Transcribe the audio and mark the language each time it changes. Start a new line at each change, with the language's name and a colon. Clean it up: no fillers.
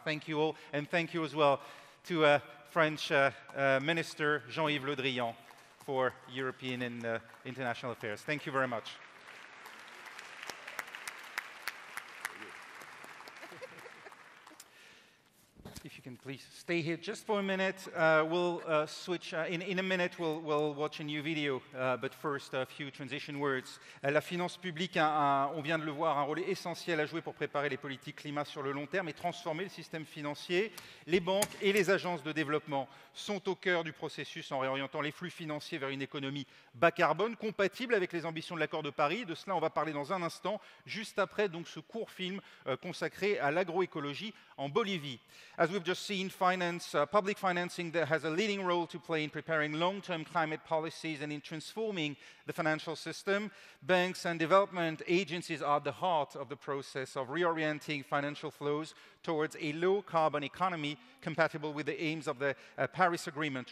English: Thank you all, and thank you as well to French Minister Jean-Yves Le Drian for European and International Affairs. Thank you very much. If you can please stay here just for a minute. We'll switch. In a minute, we'll watch a new video. But first, a few transition words.
French: La finance publique, on vient de le voir, un rôle essentiel à jouer pour préparer les politiques climat sur le long terme et transformer le système financier. Les banques et les agences de développement sont au cœur du processus en réorientant les flux financiers vers une économie bas carbone, compatible avec les ambitions de l'accord de Paris. De cela, on va parler dans un instant, juste après donc, ce court film consacré à l'agroécologie en Bolivie.
English: As we've just seen, public financing that has a leading role to play in preparing long-term climate policies and in transforming the financial system. Banks and development agencies are at the heart of the process of reorienting financial flows towards a low-carbon economy compatible with the aims of the Paris Agreement.